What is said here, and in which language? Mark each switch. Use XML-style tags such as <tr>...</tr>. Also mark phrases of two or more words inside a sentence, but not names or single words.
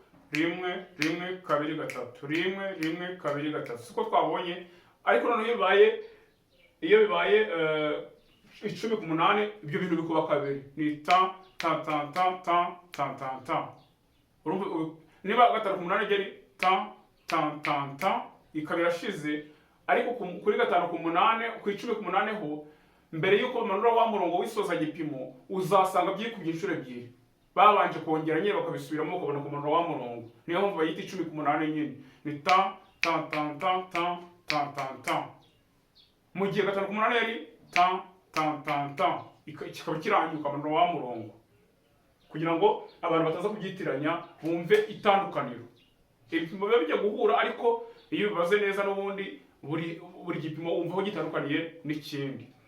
<rw>Rimwe rimwe kabiri gatatu, rimwe rimwe kabiri gatatu. Siko twabonye ariko noneho iyo bibaye 10 ku 8 ibyo bintu bikuba kabiri, ni ta ta ta ta ta ta ta ta. Urumva niba 5 ku 8 geri ta ta ta ta ikaba irashize, ariko kuri 5 ku 8 ku 10 ku 8 ho mbere yuko bamanura wa murongo w'isoza gipimo uzasanga byikubye inshuro ebyiri, babanje kongera nyine bakabisubiramo bakabona kumanura wa murongo, niyo mpamvu bayita 10 ku 8 nyine, ni ta ta ta ta ta ta ta ta. Mu gihe 5 ku 8 yari ta ta ta ta, kikaba kirangiye ukamanura wa murongo, kugira ngo abantu bataza kubyitiranya bumve itandukaniro. Ibipimo biba bijya guhura, ariko iyo bibaze neza n'ubundi buri gipimo wumva aho gitandukaniye n'ikindi.</rw>